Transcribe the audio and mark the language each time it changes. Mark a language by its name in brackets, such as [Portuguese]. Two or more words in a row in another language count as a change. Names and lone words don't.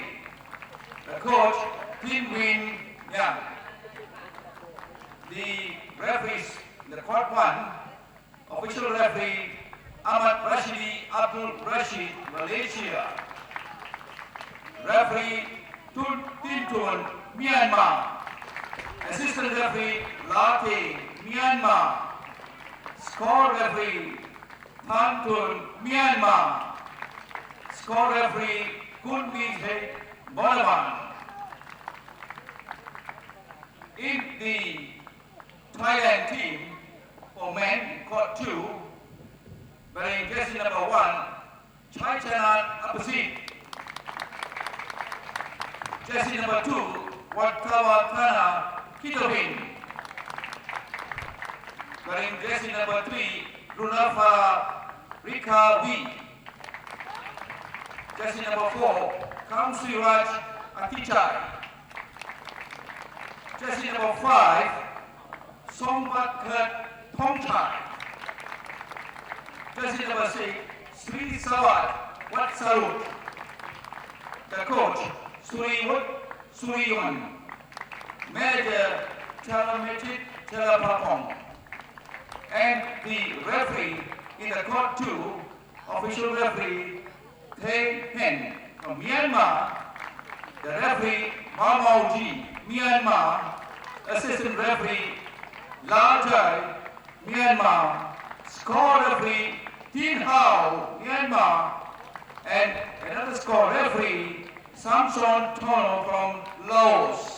[English] The coach, Tin Win Yang. The referees in the court 1, official referee Ahmad Rashidi Abdul Rashid, Malaysia. Referee Tun Tin Tun, Myanmar. Assistant referee Lati, Myanmar. Score referee Tan Tun, Myanmar. Score referee Kun Vijay Bonavan. In the Thailand team for men, court 2, wearing jersey number 1, Chai Chanan Apasit. Jersey number 2, Watkawa Kana Kitowin. Wearing jersey number 3, Runafa Rika V. Jersey number 4, Kamsiraj Atichai. Jersey number 5, Sombat Kurt Thongchai. Jersey number 6, Sri Sawat Watsarut. The coach, Suriwut Suriyun. Manager, Chalamechit Chalapapong. And the referee in the court 2, official referee, Thay Hen from Myanmar. The referee, Mau Ji, Myanmar. Assistant referee, La Jai, Myanmar. Score referee, Tin Hao, Myanmar. And another score referee, Samson Tono from Laos.